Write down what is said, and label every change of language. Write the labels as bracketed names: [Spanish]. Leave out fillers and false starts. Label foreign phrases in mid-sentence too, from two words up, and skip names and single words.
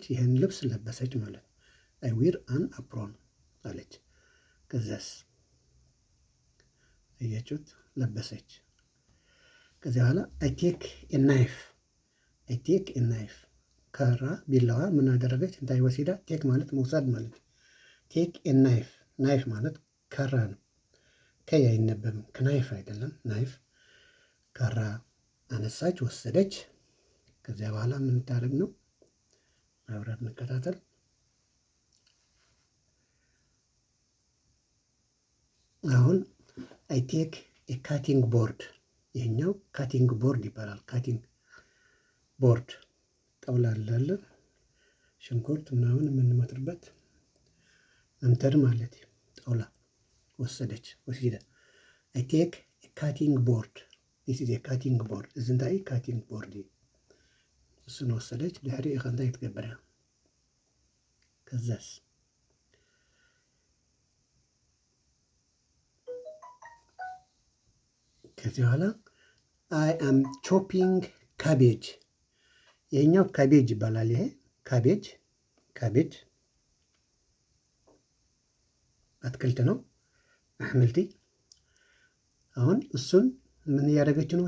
[Amharic] ይህን ልብስ ለበሰች ማለት ነው። [English] I wear an apron [Amharic] አለች። ከዚያስ እያችሁት ለበሰች። ከዚያ በኋላ [English] I take a knife፣ I take a knife [Amharic] ከራ ቢላዋ ምን አደረገች? [Tigrinya] እንታይ ወሲዳ። [Amharic] ቴክ ማለት መውሰድ ማለት ነው። [English] take a knife፣ [Amharic] ናይፍ ማለት ከራ ነው። ከይ አይነበብም፣ ከናይፍ አይደለም። ናይፍ ከራ አነሳች፣ ወሰደች። ከዚያ በኋላ ምን ታደርግ ነው? አብረን እንከታተል። አሁን [English] I take a cutting board፣ [Amharic] ይሄኛው [English] cutting board [Amharic] ይባላል። [English] cutting board [Amharic] ጠውላ አለ ሽንኩርት ምናምን የምንመትርበት መምተር ማለት ጠውላ ወሰደች፣ ወሲደ። [English] I take a cutting board፣ This is a cutting board። [Tigrinya] እዚ እንታይ [English] cutting board [Amharic] እሱን ወሰደች። [Tigrinya] ድሕሪ ኢኻ እንታይ ትገብር? [Amharic] ከዛስ ከዚህ በኋላ [English] I am chopping cabbage፣ [Amharic] ይሄኛው ካቤጅ ይባላል። ይሄ ካቤጅ፣ ካቤጅ አትክልት ነው፣ አሕምልቲ። አሁን እሱን ምን እያደረገች ነው?